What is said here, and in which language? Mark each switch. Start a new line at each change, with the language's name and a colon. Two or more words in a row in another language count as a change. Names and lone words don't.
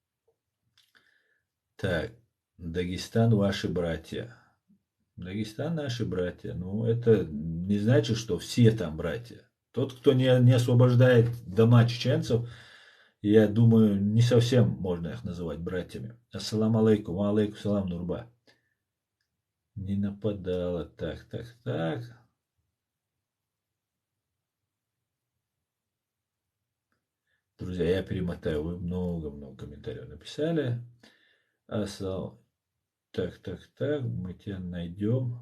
Russian: Так, Дагестан ваши братья. Дагестан наши братья. Ну, это не значит, что все там братья. Тот, кто не освобождает дома чеченцев, я думаю, не совсем можно их называть братьями.
Arabic: السلام عليكم، عليكم السلام,
Russian: Нурба. Не нападала. Так. Друзья, я перемотаю. Вы много-много комментариев написали. Так. Мы тебя найдем.